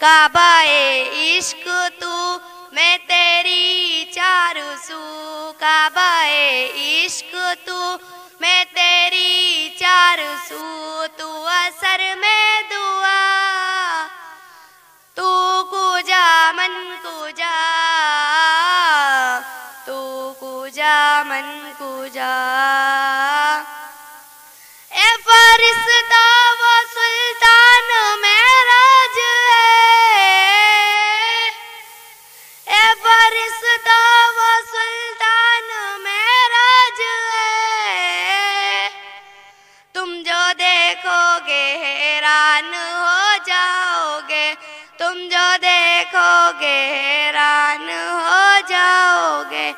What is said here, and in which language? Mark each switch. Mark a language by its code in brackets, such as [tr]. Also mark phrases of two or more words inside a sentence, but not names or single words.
[ur] کعبہ عشق تو میں تیری چاروں سو، کعبہ عشق تو میں تیری چاروں سو، تو اثر میں دعا [fa] تو کجا من کجا، تو کجا من کجا، [ur] اے فرشتہ وہ سلطان معراج ہے، اے فرشتہ وہ سلطان معراج ہے، تم جو دیکھو گے حیران ہو جاؤ گے، تم جو دیکھو گے حیران ہو جاؤ گے۔